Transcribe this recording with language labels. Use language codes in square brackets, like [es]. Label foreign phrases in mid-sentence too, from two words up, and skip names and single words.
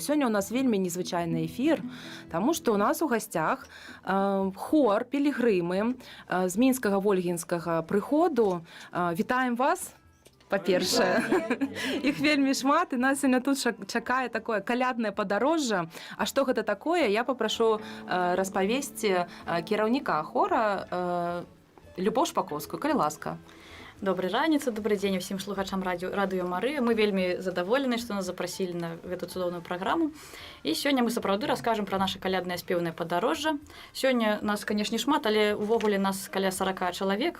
[uk] Сьогодні у нас вельми незвичайний ефір, тому що у нас у гостях хор «Пілігрими» з Мінського Вольгінського приходу. Вітаємо вас! По-перше, їх вельми шмат, і нас сьогодні тут чекає таке колядне подорожжя. А що це таке, я попрошу розповісти керівника хора Любов Шпаковську. [be] Калі ласка. Доброй раніцы, добрый дзень усім слухачам радыё Марыя. Мы вельмі задаволены, што нас запрасілі на гэту цудоўную праграму. І сёння мы сапраўды раскажам пра наша каляднае спеўнае падарожжа. Сёння нас, канешне, шмат, але увогуле нас каля 40 чалавек.